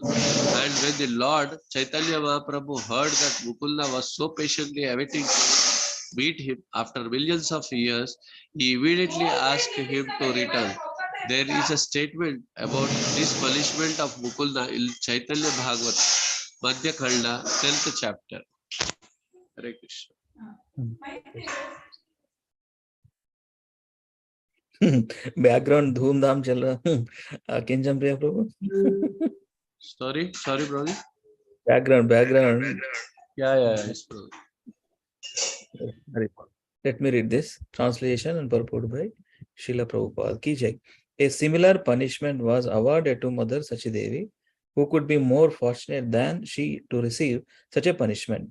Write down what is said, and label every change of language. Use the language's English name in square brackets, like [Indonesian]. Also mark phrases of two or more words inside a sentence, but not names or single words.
[English] And when the Lord Chaitanya Mahaprabhu heard that Mukunda was so patiently awaiting to meet him after millions of years, he immediately asked him to return. There is a statement about this punishment of Mukunda in Chaitanya Bhagavat, Madhya Khanda, 10th chapter. Hare Krishna. [Hindi] Background धूम धाम चल रहा. [English] Kenjan Priya Prabhu. Sorry, brother. Background. Yeah, yes, Prabhu. Let me read this translation and purport by Srila Prabhupada [Hindi] की जय. [English] A similar punishment was awarded to Mother Sachidevi, who could be more fortunate than she to receive such a punishment.